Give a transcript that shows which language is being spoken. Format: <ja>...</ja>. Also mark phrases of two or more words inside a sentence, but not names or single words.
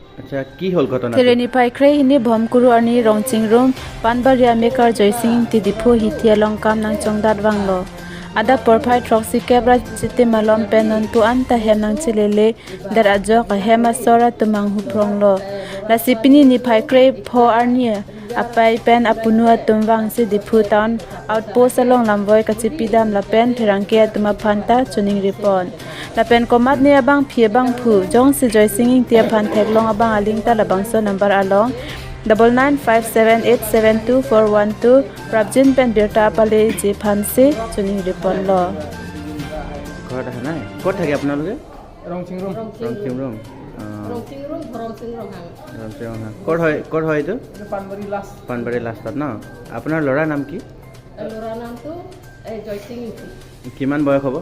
<as>আচ্ছা কি হল ঘটনা</as> <mjw>Tereni paikre hini bhomkuru ani rongching room panbaria maker Joysing ti DIPHU hitia longkam nang chongdat wanglo ada porphai troxy kebra chite malom penon tu anta hem nang chilele dar ajo ka hema sora tumang hupronglo lasipini ni paikre pho arnia apai pen apunua tumwang se DIPHU</mjw> <en>town outpost</en> <mjw>along lamboy kachipidam lapen thirangke tuma phanta chuning ripon lapen komat ne abang phie bang phu jong se Joysing tia phan theklong abang aling ta labang so number along 9957872412 Prabjin pen birta pale je phanse chuning ripon lo</mjw> <as>ঘৰত আহা নাই ক'ত থাকে আপোনালোকে ৰংচিং ৰুম ৰংচিং ৰুম ক'ত হয় এইটো পানবাৰী লাষ্টত ন আপোনাৰ ল'ৰাৰ নাম কি ল'ৰাৰ নামটো জয়সিং কিমান বয়স হ'ব</as>